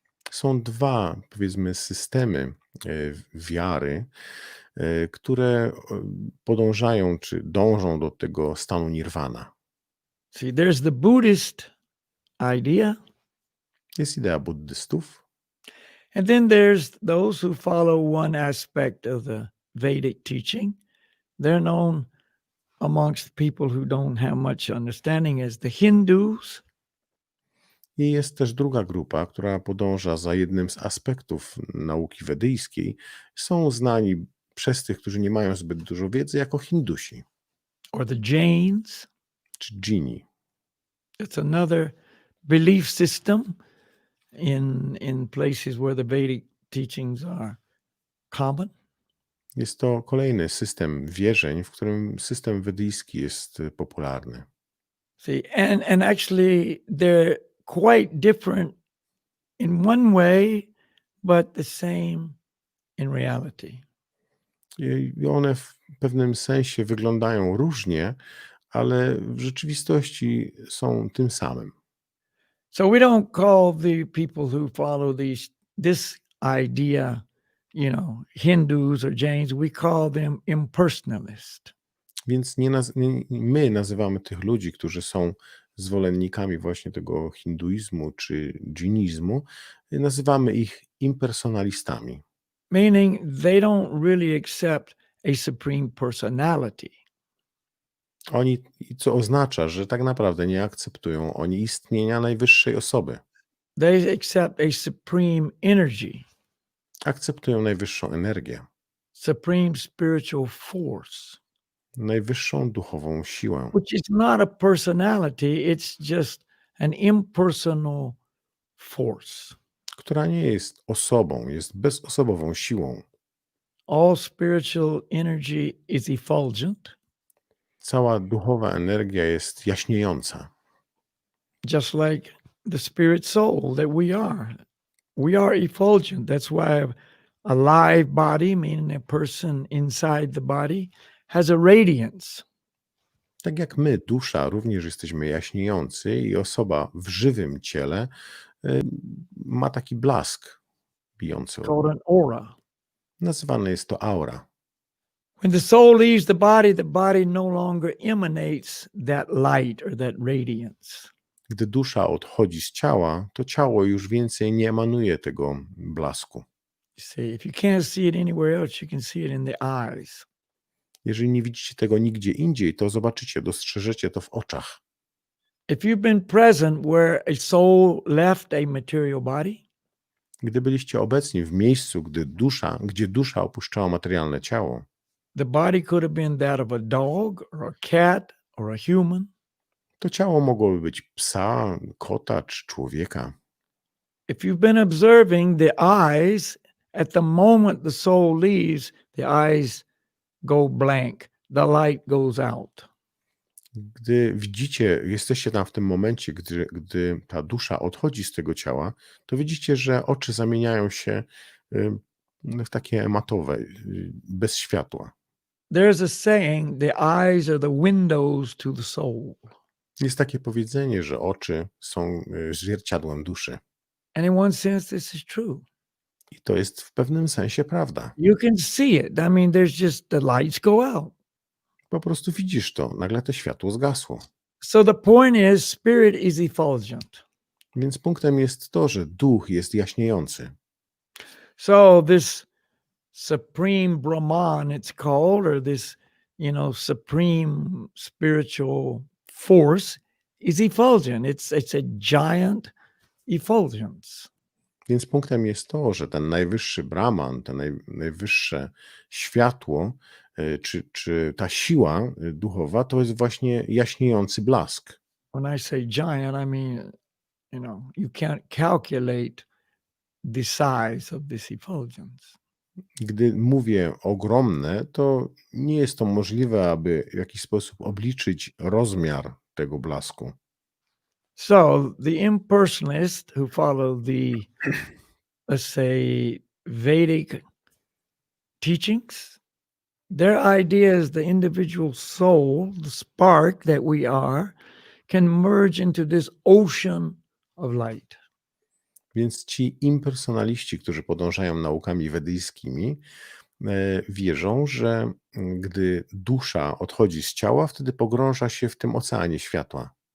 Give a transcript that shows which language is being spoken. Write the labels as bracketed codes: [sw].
[pl] Są dwa, powiedzmy, systemy wiary, które podążają czy dążą do tego stanu nirwana. [en] See, there's the Buddhist idea, [pl] Jest idea buddystów, [en] and then there's those who follow one aspect of the Vedic teaching. They're known amongst people who don't have much understanding as the Hindus. [pl] i jest też druga grupa, która podąża za jednym z aspektów nauki wedyjskiej. Są znani przez tych, którzy nie mają zbyt dużo wiedzy, jako Hindusi [en] Or the Jains. [pl] czy dżini. [en] It's another belief system in places where the Vedic teachings are common. [pl] Jest to kolejny system wierzeń, w którym system wedyjski jest popularny. [en] See, and actually they're quite different in one way, but the same in reality. [pl] I one w pewnym sensie wyglądają różnie, ale w rzeczywistości są tym samym. [en] So we don't call the people who follow this idea, Hindus or Jains. We call them impersonalist. [pl] Więc my nazywamy tych ludzi, którzy są zwolennikami właśnie tego hinduizmu czy dżinizmu, nazywamy ich impersonalistami. [en] Meaning they don't really accept a supreme personality. [pl] Co oznacza, że tak naprawdę nie akceptują oni istnienia najwyższej osoby. [en] They accept a supreme energy. [pl] akceptują najwyższą energię, [en] supreme spiritual force, [pl] najwyższą duchową siłę, [en] which is not a personality, it's just an impersonal force. [pl] która nie jest osobą, jest bezosobową siłą. [en] All spiritual energy is effulgent, [pl] Cała duchowa energia jest jaśniejąca. [en] just like the spirit soul that we are. We are effulgent. That's why a live body, meaning a person inside the body, has a radiance. [pl] Tak jak my, dusza, również jesteśmy jaśniejący i osoba w żywym ciele ma taki blask bijący. [en] Called an aura. [pl] Nazywane jest to aura. [en] When the soul leaves the body no longer emanates that light or that radiance. [pl] Gdy dusza odchodzi z ciała, to ciało już więcej nie emanuje tego blasku. [en] You see, if you can't see it anywhere else, you can see it in the eyes. [pl] Jeżeli nie widzicie tego nigdzie indziej, to zobaczycie, dostrzeżecie to w oczach. [en] If you've been present where a soul left a material body, [pl] Gdy byliście obecni w miejscu, gdzie dusza opuszczała materialne ciało, [en] the body could have been that of a dog or a cat or a human. [pl] to ciało mogłoby być psa, kota czy człowieka. [en] If you've been observing the eyes, at the moment the soul leaves, the eyes go blank, the light goes out. [pl] Gdy widzicie, jesteście tam w tym momencie, gdy ta dusza odchodzi z tego ciała, to widzicie, że oczy zamieniają się w takie matowe, bez światła. [en] There's a saying, the eyes are the windows to the soul. [pl] Jest takie powiedzenie, że oczy są zwierciadłem duszy. [en] And in one sense, this is true. [pl] I to jest w pewnym sensie prawda. [en] You can see it. I mean, there's just the lights go out. [pl] Po prostu widzisz to, nagle to światło zgasło. [en] So the point is, spirit is effulgent. [pl] Więc punktem jest to, że duch jest jaśniejący. [en] So this supreme Brahman, it's called, or this, supreme spiritual force is effulgent. It's a giant effulgence. [pl] Więc punktem jest to, że ten najwyższy Brahman, to najwyższe światło, czy ta siła duchowa, to jest właśnie jaśniejący blask. [en] When I say giant, I mean, you can't calculate the size of this effulgence. [pl] Gdy mówię ogromne, to nie jest to możliwe, aby w jakiś sposób obliczyć rozmiar tego blasku. [en] So the impersonalists who follow the, let's say, Vedic teachings, their idea is the individual soul, the spark that we are, can merge into this ocean of light. [pl] Więc ci impersonaliści, którzy podążają naukami wedyjskimi, wierzą, że gdy dusza odchodzi z ciała, wtedy pogrąża się w tym oceanie światła.